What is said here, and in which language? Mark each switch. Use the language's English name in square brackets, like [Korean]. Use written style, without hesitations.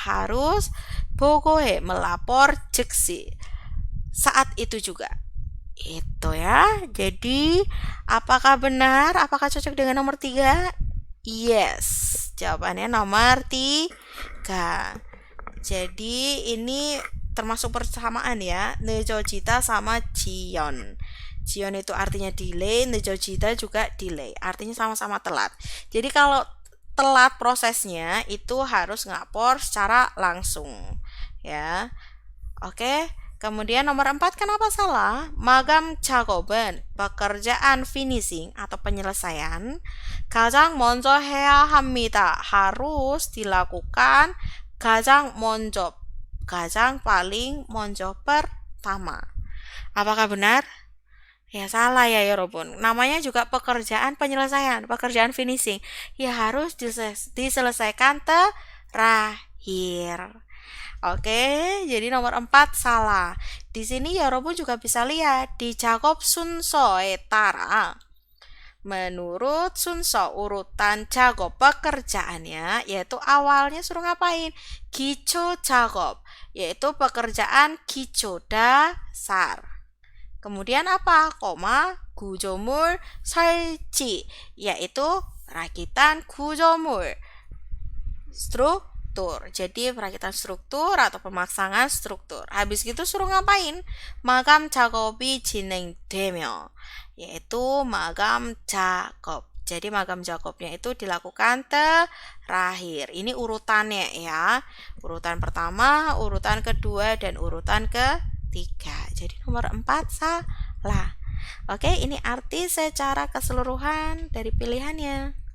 [Indonesian] harus 보고해 melapor 즉시. Saat itu juga. Itu ya. Jadi, apakah benar? Apakah cocok dengan nomor 3? Yes. Jawabannya nomor 3. Jadi, ini termasuk persamaan ya. [Korean] 늦어지다 sama 지연. [Indonesian] 지연 itu artinya delay, 늦어지다 juga delay. Artinya sama-sama telat. Jadi kalau telat prosesnya itu harus ngapor secara langsung. Ya. Oke. Kemudian nomor 4 kenapa salah? [Korean] 마감 작업은 [Indonesian] pekerjaan finishing atau penyelesaian [Korean] 가장 먼저 해야 합니다. [Indonesian] harus dilakukan [Korean] 가장 먼저, [Indonesian] 가장 paling 먼저 pertama. Apakah benar? Ya salah ya Robun. Namanya juga pekerjaan penyelesaian, pekerjaan finishing. Ya harus diselesaikan terakhir. Oke, jadi nomor 4 salah. Di sini ya Robun juga bisa lihat di [Korean] 작업 순서에 따라. [Indonesian] Menurut 순서 urutan 작업 pekerjaannya yaitu awalnya suruh ngapain? 기초 작업, yaitu pekerjaan 기초 dasar. Kemudian apa? Koma 구조물 설치, yaitu rakitan 구조물. Struktur. Jadi perakitan struktur atau pemasangan struktur. Habis gitu suruh ngapain? [Korean] 마감 작업이 진행되며, [Indonesian] yaitu [Korean] 마감 작업. [Indonesian] Jadi magang 작업nya itu dilakukan terakhir. Ini urutannya ya. Urutan pertama, urutan kedua, dan urutan ketiga. Jadi nomor 4 salah. Oke, ini arti secara keseluruhan dari pilihannya.